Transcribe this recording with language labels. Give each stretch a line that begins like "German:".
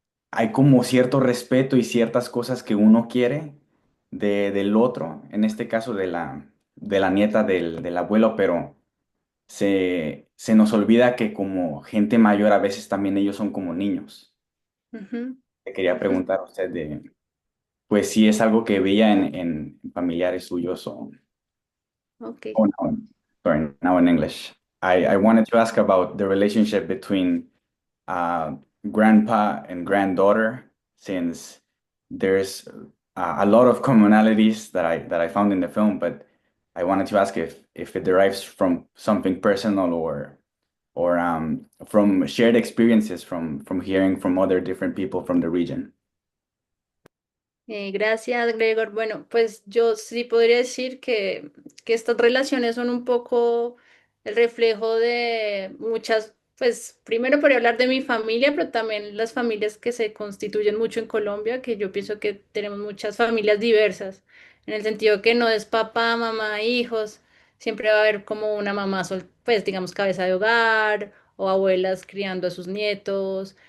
Spanish: hay como cierto respeto y ciertas cosas que uno quiere del otro, en este caso de la nieta del abuelo, pero se nos olvida que como gente mayor a veces también ellos son como niños. Ujú. Le quería preguntar a usted pues si es algo que veía en familiares suyos o... Ok.
English: Oh, no, sorry, now in English. I wanted to ask about the relationship between uh, grandpa and granddaughter, since there's a lot of commonalities that I found in the film, but I wanted to ask if it derives from something personal or from shared experiences from hearing from other different people from the region.
Spanish: Gracias, Gregor. Bueno, pues yo sí podría decir que estas relaciones son un poco el reflejo de muchas, pues primero podría hablar de mi familia, pero también las familias que se constituyen mucho en Colombia, que yo pienso que tenemos muchas familias diversas, en el sentido que no es papá, mamá, hijos, siempre va a haber como una mamá, pues digamos, cabeza de hogar o abuelas criando a sus nietos.